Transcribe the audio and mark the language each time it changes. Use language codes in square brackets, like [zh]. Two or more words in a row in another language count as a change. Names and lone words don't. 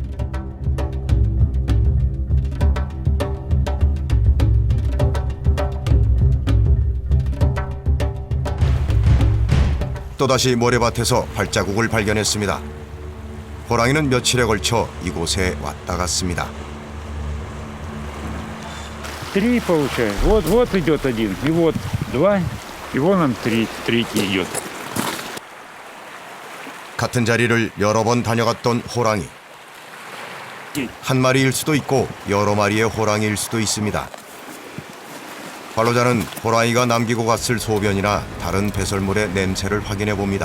[ko] 또다시 모래밭에서 발자국을 발견했습니다. 호랑이는 며칠에 걸쳐 이곳에 왔다 갔습니다. [ru] 3 получается. Вот идет один, и вот 2, и вон он третий идет. [ko] 같은 자리를 여러 번 다녀갔던 호랑이. 한 마리일 수도 있고 여러 마리의 호랑이일 수도 있습니다. 관로자는 호랑이가 남기고 갔을 소변이나 다른 배설물의 냄새를 확인해 봅니다.